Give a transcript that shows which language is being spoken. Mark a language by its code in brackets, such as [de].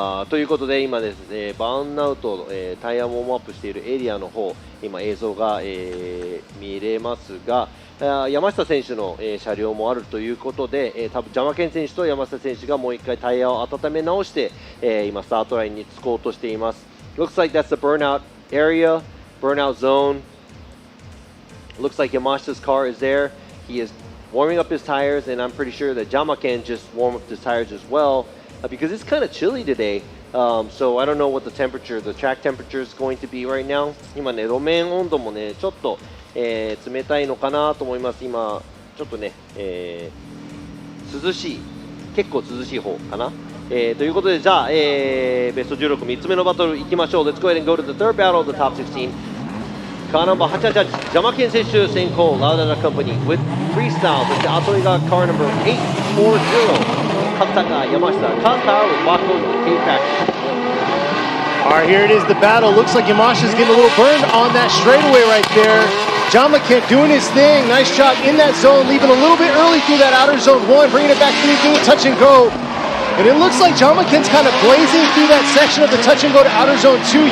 [ja] ということで今ですね、バーンアウト、タイヤウォームアップしているエリアの方、今映像が、見れますが、山下選手の、車両もあるということで、多分ジャマケン選手と山下選手がもう一回タイヤを温め直して、今スタートラインに着こうとしています。 [en] Looks like that's the burnout area, burnout zone. Looks like Yamashita's car is there. He is warming up his tires, and I'm pretty sure that Jamaken just warmed up his tires as well, because it's kind of chilly today. So I don't know what the track temperature is going to be right now. [ja] 今ね、路面温度もね、ちょっと、冷たいのかなと思います。今、ちょっとね、涼しい、結構涼しい方かな。ということで、じゃあ、ベスト16、3つ目のバトルいきましょう。 [en] Let's go ahead and go to the third battle of the top 16. [ja] カーナンバー888、ジャマケン選手先行、ラウダナカンパニー with freestyle。そして後にがカーナンバー840。勝田が山下、カーパー with Waco K-Pack. [en] Alright, here it is, the battle. Looks like Yamasha's getting a little burned on that straightaway right there. Jamaken doing his thing. Nice job in that zone, leaving a little bit early through that outer zone 1, bringing it back through, doing touch and go. And it looks like Jamaken's kind of blazing through that section of the touch and go to outer zone 2.